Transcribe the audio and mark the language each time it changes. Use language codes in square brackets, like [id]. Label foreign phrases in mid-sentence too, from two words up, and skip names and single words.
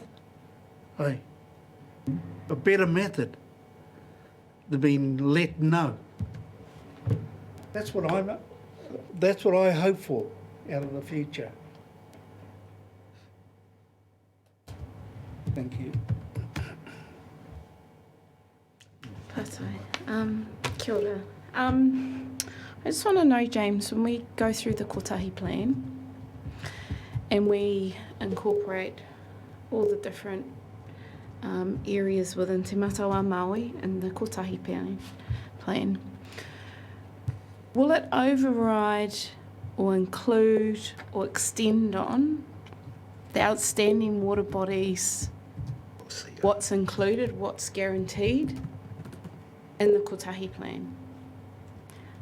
[en] A better method than being let know. That's what I hope for out of the future. Thank you. [mi] Kia ora. [en] I just want to know, James, when we go through the kotahi plan and we incorporate all the different areas within Te Matawa Maui and the kotahi plan, will it override or include or extend on the outstanding water bodies, what's included, what's guaranteed in the kotahi plan?